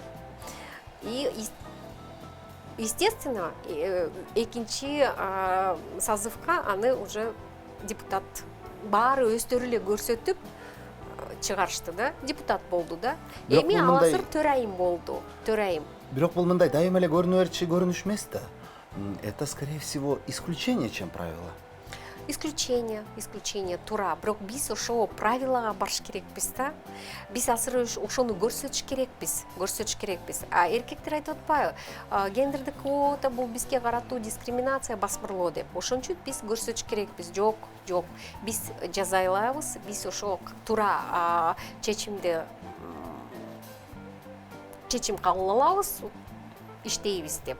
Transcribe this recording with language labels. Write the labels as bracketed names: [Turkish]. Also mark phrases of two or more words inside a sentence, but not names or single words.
[Russian] И естественно, [Kyrgyz] экинчи созывка аны уже депутат баары өздөрү эле көрсөтүп чыгарышты да, депутат болду да. Эми ал азыр төрайым болду, төрайым. Бирок бул мындай дайыма эле көрүнүш эмес да. [Russian] это, скорее всего, исключение, чем правило. [Kyrgyz] Исключение туура. Бирок биз ошо правилага барыш керекпиз да. Биз азыр ошону көрсөтүш керекпиз. А эркектер айтып атпайбы? Гендердик квота бул бизге каратуу дискриминация, басмырлоо деп. Ошон үчүн биз көрсөтүш керекпиз. Жок. Биз жаза алабыз, биз ошо туура чечим кабыл алабыз, иштейбиз деп.